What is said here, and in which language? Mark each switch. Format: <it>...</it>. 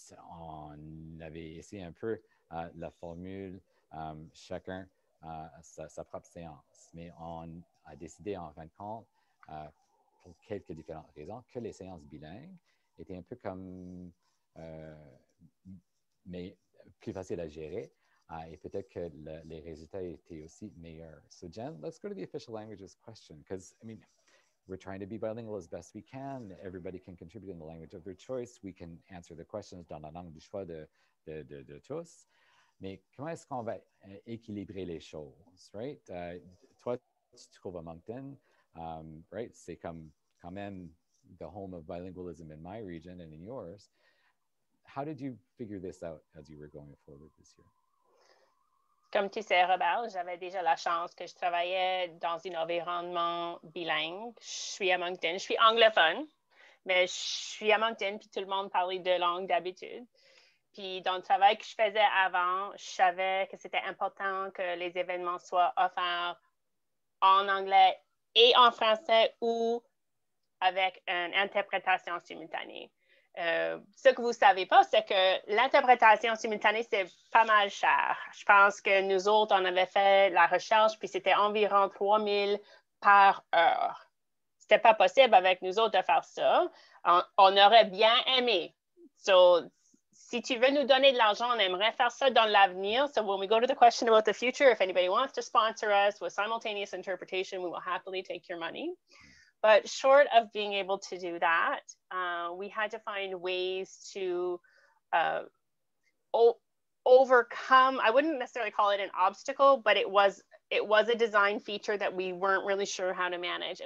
<fr>On avait essayé un peu la formule, chacun sa propre séance. Mais on a décidé, en fin de compte, pour quelques différentes raisons, que les séances bilingues était un peu comme, mais plus facile à gérer. Et peut-être que les résultats étaient aussi meilleurs.</fr> <en>So Jen, let's go to the official languages question, because I mean, we're trying to be bilingual as best we can. Everybody can contribute in the language of their choice. We can answer the questions</en> <fr>dans la langue du choix de tous. Mais comment est-ce qu'on va équilibrer les choses, right? Toi, tu te trouves à Moncton, right? C'est comme quand même</fr> <en>the home of bilingualism in my region and in yours. How did you figure this out as you were going forward this year?</en> <fr>Comme tu sais, Robert, j'avais déjà la chance que je travaillais dans un environnement bilingue. Je suis à Moncton, je suis anglophone, mais je suis à Moncton, puis tout le monde parlait deux langues d'habitude. Puis dans le travail que je faisais avant, je savais que c'était important que les événements soient offerts en anglais et en français ou avec une interprétation simultanée. Ce que vous ne savez pas, c'est que l'interprétation simultanée, c'est pas mal cher. Je pense que nous autres, on avait fait la recherche, puis c'était environ 3 000 par heure. C'était pas possible avec nous autres de faire ça. On aurait bien aimé. So, si tu veux nous donner de l'argent, on aimerait faire ça dans l'avenir.</fr> <en>So when we go to the question about the future, if anybody wants to sponsor us with simultaneous interpretation, we will happily take your money. But short of being able to do that, we had to find ways to overcome, I wouldn't necessarily call it an obstacle, but it was a design feature that we weren't really sure how to manage.</en>